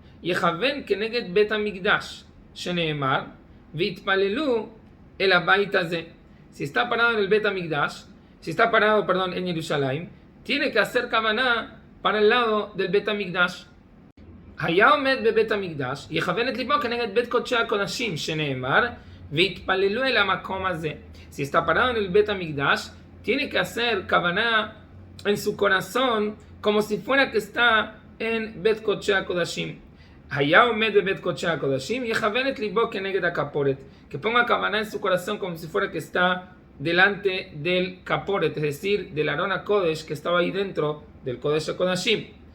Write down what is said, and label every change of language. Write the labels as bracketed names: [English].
[Hebrew] יכוון כנגד בית המקדש, שנאמר, והתפללו אל הבית הזה. [Spanish] Si está parado en el Bet HaMikdash, si está parado, perdón, en Jerusalén, tiene que hacer kavanah para el lado del Bet HaMikdash. [Hebrew] היה עומד בבית המקדש, יכוון את ליבו כנגד בית קודשי הקודשים, שנאמר, והתפללו אל המקום הזה. [Spanish] Si está parado en el Bet HaMikdash, tiene que hacer kavanah en su corazón como si fuera que está en Bet Kodshei HaKodashim. [Hebrew] Haya omed bebet Kodshei HaKodashim, יכוון את ליבו כנגד הכפורת, [Spanish] que ponga kavanah en su corazón como si fuera que está delante del kaporet, es decir, del Aron HaKodesh que estaba ahí dentro del Kodesh HaKodashim.